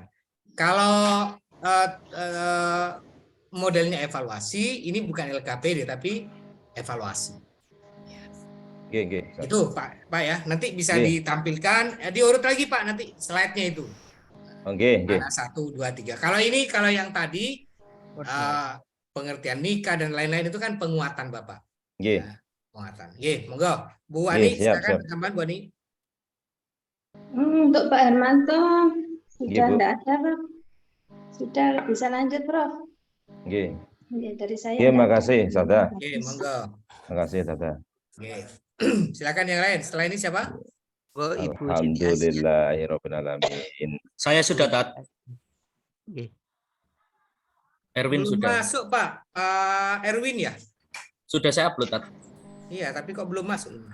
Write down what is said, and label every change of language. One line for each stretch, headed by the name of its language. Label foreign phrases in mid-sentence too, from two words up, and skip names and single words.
Indonesian: Kalau modelnya evaluasi, ini bukan LKPD tapi evaluasi.
Javanese: Nggih, nggih.
Indonesian: Itu Pak ya. Nanti bisa Nggih. ditampilkan, diurut lagi Pak nanti slide-nya itu.
Javanese: Nggih, nggih.
Indonesian: Ada 1, 2, 3. Kalau yang tadi pengertian nikah dan lain-lain itu kan penguatan Bapak. Nggih. Penguatan.
Javanese: Nggih, monggo.
Indonesian: Bu Ani, Siap, silakan siap. tambahan Bu Ani. Untuk Pak Hermanto sudah Bu. enggak ada, Prof. Sudah bisa lanjut, Prof. Nggih. Ya, dari saya. Nggih, enggak makasih, ada. Sada.
Javanese: Nggih, monggo.
Indonesian: Makasih, Sada. Nggih. Silakan yang lain. Setelah ini siapa?
Arabic: الحمد لله رب العالمين.
Indonesian: Saya sudah Tat. Erwin Belum sudah. masuk Pak. Erwin ya? Sudah saya upload Tat. Iya, tapi kok belum masuk?